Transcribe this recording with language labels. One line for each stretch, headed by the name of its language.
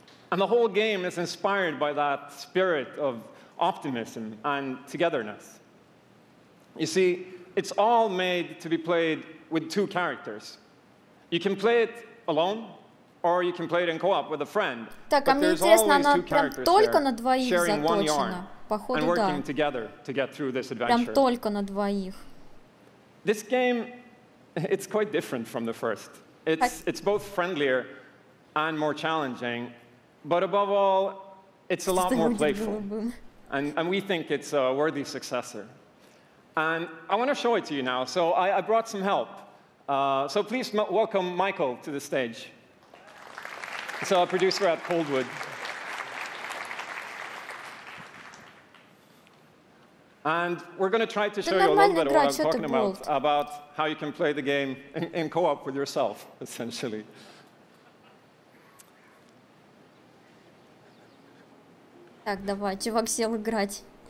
English: And the whole game is inspired by that spirit of optimism and togetherness. You see, it's all made to be played with two characters. You can play it alone, or you can play it in co-op with a friend.
Russian: Так, а мне интересно, она прям только на двоих заточена? Походу, да. Прям только на двоих.
English: This game, it's quite different from the first. It's both friendlier and more challenging, but above all, it's a lot more playful. And we think it's a worthy successor. And I want to show it to you now, so I brought some help. So please welcome Michael to the stage. He's a producer at Coldwood. And we're going to try to show you a little bit of what I'm talking about how you can play the game in co-op with yourself, essentially.
Russian: Так, давай, чувак сел играть.